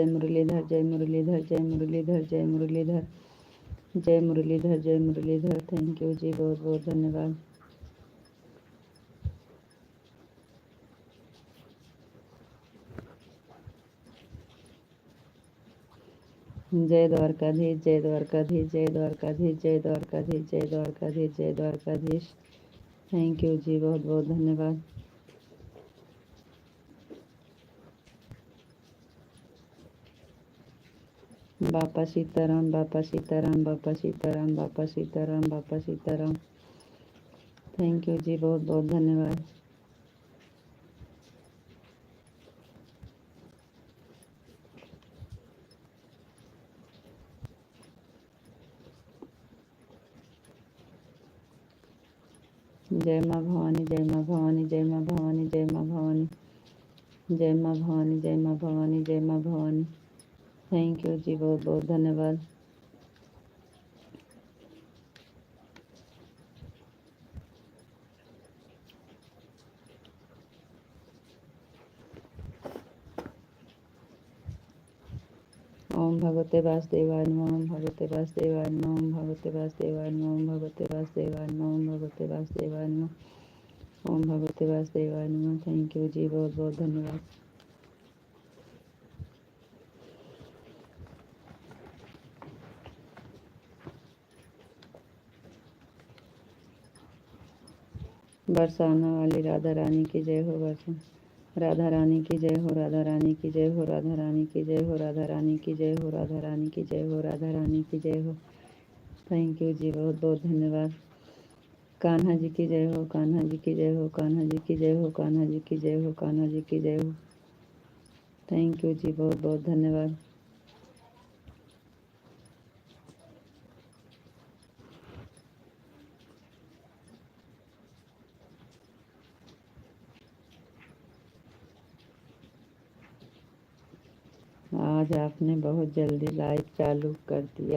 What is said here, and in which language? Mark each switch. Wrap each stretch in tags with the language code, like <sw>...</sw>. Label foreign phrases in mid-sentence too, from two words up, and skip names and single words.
<hi>मुरलीधर, जय मुरलीधर, जय मुरलीधर, जय मुरलीधर, जय मुरलीधर, जय मुरलीधर।</hi> <en>thank you</en> <hi>जी, बहुत बहुत धन्यवाद। जय द्वारकाधीश, जय द्वारकाधीश, जय द्वारकाधीश, जय द्वारकाधीश, जय द्वारकाधीश, जय द्वारकाधीश।</hi> <en>thank you</en> <hi>जी, बहुत बहुत धन्यवाद। बापा सीताराम, बापा सीताराम, बापा सीताराम, बापा सीताराम, बापा सीताराम।</hi> <en>thank you</en> <hi>जी, बहुत बहुत धन्यवाद। जय माँ भवानी, जय माँ भवानी, जय माँ भवानी, जय माँ भवानी, जय माँ भवानी, जय माँ भवानी, जय माँ भवानी।</hi> <en>thank you</en> <hi>जी, बहुत बहुत धन्यवाद।</hi> <sa>ओम भगवते वासुदेवाय नमः, ओम भगवते वासुदेवाय नमः, ओम भगवते वासुदेवाय नमः, ओम भगवते वासुदेवाय नमः, ओम भगवते वासुदेवाय नमः, ओम भगवते वासुदेवाय नमः।</sa> <en>thank you</en> <hi>जी, बहुत बहुत धन्यवाद। बरसाना वाली राधा रानी की जय हो, बरसा राधा रानी की जय हो, राधा रानी की जय हो, राधा रानी की जय हो, राधा रानी की जय हो, राधा रानी की जय हो, राधा रानी की जय हो।</hi> <en>thank you</en> <hi>जी, बहुत बहुत धन्यवाद। कान्हा जी की जय हो, कान्हा जी की जय हो, कान्हा जी की जय हो, कान्हा जी की जय हो, कान्हा जी की जय हो।</hi> <en>thank you</en> <hi>जी, बहुत बहुत धन्यवाद। आज आपने बहुत जल्दी लाइव चालू कर दिया।</hi>